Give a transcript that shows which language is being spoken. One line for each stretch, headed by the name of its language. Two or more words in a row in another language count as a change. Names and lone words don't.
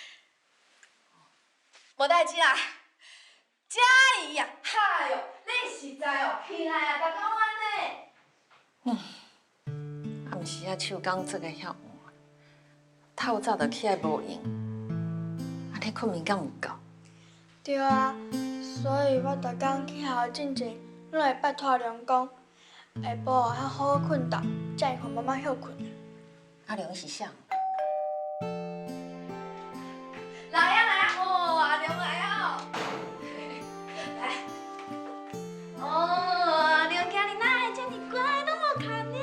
Min Nan Chinese: 无代志啦。佳怡呀，哎哟，你实在哦，起来啊，大讲安尼。暗时啊，手工做个遐晚，透早就起来无用，安尼困眠敢有够？对啊，所以我逐工起校之前，拢会拜托娘讲，下晡较好好困觉，才会互妈妈休困。阿良是啥？来呀来呀，哦，阿良来啊！来，哦，阿良今日哪会这么乖，那么看呢？